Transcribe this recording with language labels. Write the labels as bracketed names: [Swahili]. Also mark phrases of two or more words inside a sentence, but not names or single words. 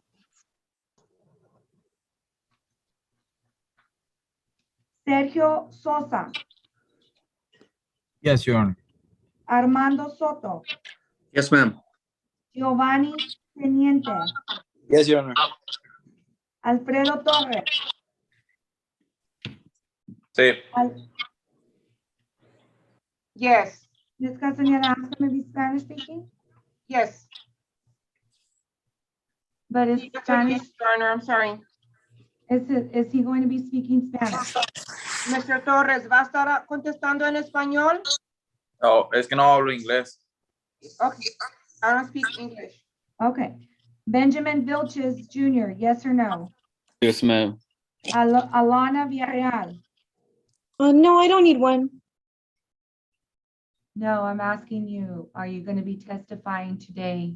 [English] Sergio Sosa? Yes, Your Honor. Armando Soto? Yes, ma'am. Giovanni Teniente? Yes, Your Honor. Alfredo Torres? Sí. Yes. Ms. Castañeda, ask him if he's Spanish speaking, Yes. but is Yes, Spanish, Your Honor, I'm sorry. is he going to be speaking Spanish? Mr. [Spanish] Torres, ¿va a estar contestando en español? No, es que no hablo inglés. [English] Okay. I don't speak English. Okay. Benjamin Vilches Jr., yes or no? Yes, ma'am. Alana Villarreal? No, I don't need one. No, I'm asking you, are you going to be testifying today?